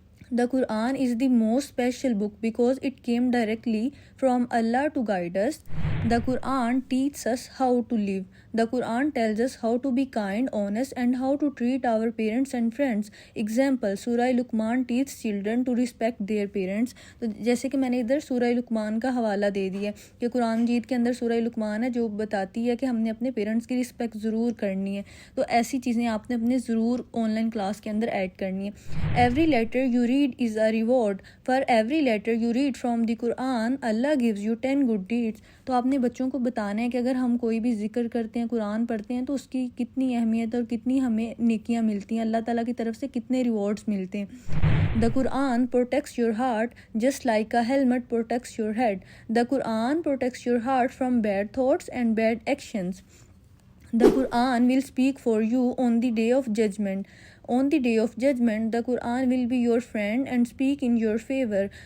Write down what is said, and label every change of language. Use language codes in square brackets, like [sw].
[en] The Quran is the most special book because it came directly from Allah to guide us. The Quran teaches us how to live. The Quran tells us how to be kind, honest, and how to treat our parents and friends. Example, Surah Luqman teaches children to respect their parents. [ur] تو جیسے کہ میں نے ادھر سورہ لقمان کا حوالہ دے دیا کہ قرآن مجید کے اندر سورہ لقمان ہے جو بتاتی ہے کہ ہم نے اپنے پیرنٹس کی رسپیکٹ ضرور کرنی ہے. تو ایسی چیزیں آپ نے اپنے ضرور آن لائن کلاس کے اندر ایڈ کرنی ہے. [en] Every letter you read is a reward. For every letter you read from the Quran, Allah gives you 10 good deeds. [ur] تو آپ نے بچوں کو بتانا ہے کہ اگر ہم کوئی بھی ذکر کرتے ہیں، قرآن پڑھتے ہیں، تو اس کی کتنی اہمیت اور کتنی ہمیں نیکیاں ملتی ہیں، اللہ تعالیٰ کی طرف سے کتنے ریوارڈز ملتے ہیں. [en] The Quran protects your heart just like a helmet protects your head. The Quran protects your heart from bad thoughts and bad actions. The Quran will speak for you on the day of judgment. On the day of judgment, the Quran will be your friend and speak in your favor.